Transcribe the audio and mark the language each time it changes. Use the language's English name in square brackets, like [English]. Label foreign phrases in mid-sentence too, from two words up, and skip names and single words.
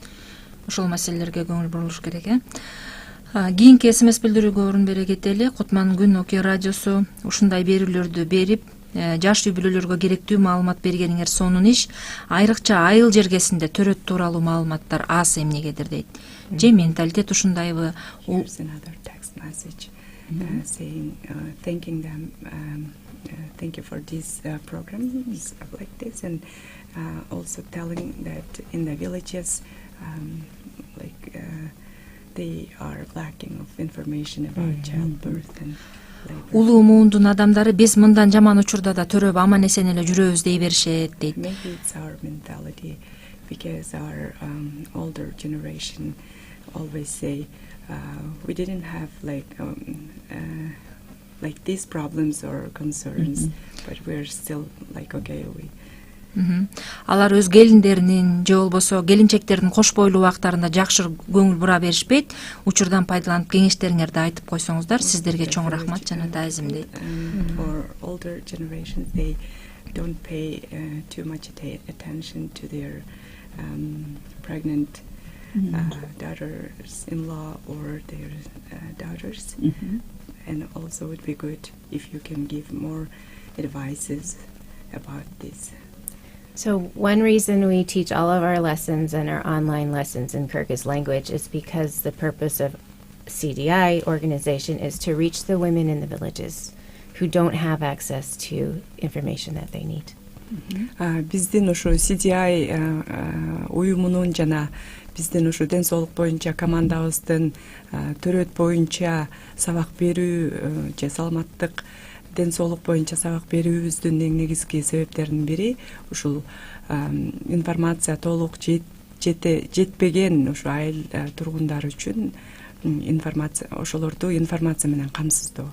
[Kyrgyz] Ошол маселелерге көңүл бурулуш керек, Кийинки СМС билдирүүгө орун бере кетели. Кутман күн Оке радиосу ушундай берүүлөрдү берип, жаш үй-бүлөлөргө керектүү маалымат бергениңер сонун иш. Айрыкча айыл жергесинде төрөт тууралуу маалыматтар аз эмнегедир дейт. Же менталитет ушундайбы? [English] Another text message saying thanking them, thank you for these programs like this, and also telling that in the villages, they are lacking of information about childbirth and labor. [Kyrgyz] Улуу муундун адамдары биз мындан жаман учурда да төрөп аман эсен эле жүрөбүз дей беришет дейт. [English] Maybe it's our mentality, because our older generation always say we didn't have like these problems or concerns, but we're still like okay. [Kyrgyz] Алар өз келиндеринин же болбосо келинчектердин кош бойлуу убактарында жакшы көңүл бура беришпейт. Учурдан пайдаланып кеңештериңерди айтып койсоңуздар, сиздерге чоң рахмат жана таазим дейт. [English] For older generations, they don't pay too much attention to their pregnant daughters-in-law or their daughters, and also it would be good if you can give more advices about this. So one reason we teach all of our lessons and our online lessons in Kyrgyz language is because the purpose of CDI organization is to reach the women in the villages who don't have access to information that they need. [Kyrgyz] Биздин ушу CDI уюмунун жана биздин ушу ден соолук боюнча командабыздын төрөт боюнча сабак берүү же саламаттык ден соолук боюнча сабак берүүбүздүн эң негизги себептеринин бири ушул информация толук жетпеген ушу айыл тургундары үчүн информация, ошолорду информация менен камсыздоо,